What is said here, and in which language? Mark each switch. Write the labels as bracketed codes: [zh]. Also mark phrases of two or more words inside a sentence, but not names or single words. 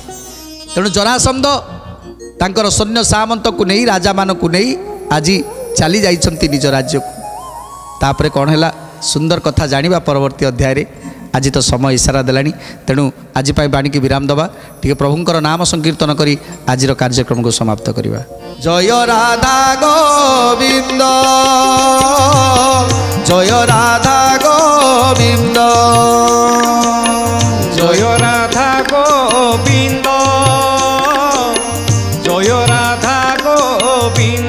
[or] ତେଣୁ ଜରାସନ୍ଧ ତାଙ୍କର ସୈନ୍ୟ ସାମନ୍ତକୁ ନେଇ ରାଜାମାନଙ୍କୁ ନେଇ ଆଜି ଚାଲି ଯାଇଛନ୍ତି ନିଜ ରାଜ୍ୟକୁ। ତାପରେ କ'ଣ ହେଲା ସୁନ୍ଦର କଥା ଜାଣିବା ପରବର୍ତ୍ତୀ ଅଧ୍ୟାୟରେ। ଆଜି ତ ସମୟ ଇସାରା ଦେଲାଣି, ତେଣୁ ଆଜି ପାଇଁ ବାଣୀକି ବିରାମ ଦେବା, ଟିକେ ପ୍ରଭୁଙ୍କର ନାମ ସଂକୀର୍ତ୍ତନ କରି ଆଜିର କାର୍ଯ୍ୟକ୍ରମକୁ ସମାପ୍ତ କରିବା। [bn] জয় রাধা গোবিন্দ, জয় রাধা গোবিন্দ, জয় রাধা গোবিন্দ, জয় রাধা গোবিন্দ,